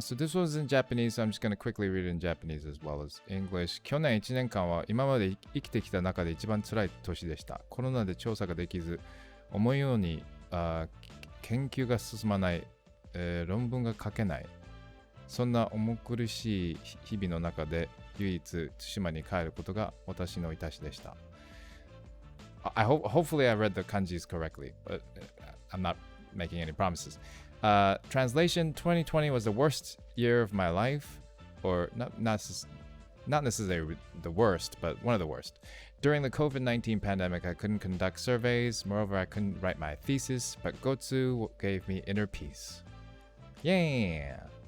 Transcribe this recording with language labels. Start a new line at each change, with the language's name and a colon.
English: So this was in Japanese, so I'm just gonna quickly read it in Japanese as well as English.
Japanese: 去年1年間は今まで生きてきた中で一番辛い年でした。コロナで調査ができず、思うように研究が進まない、論文が書けない。そんな重苦しい日々の中で唯一対馬に帰ることが私の致しでした。
English: Hopefully I read the kanjis correctly, but I'm not making any promises. Translation: 2020 was the worst year of my life, or not necessarily the worst, but one of the worst. During the COVID-19 pandemic, I couldn't conduct surveys. Moreover, I couldn't write my thesis, but Gotsu gave me inner peace. Yeah.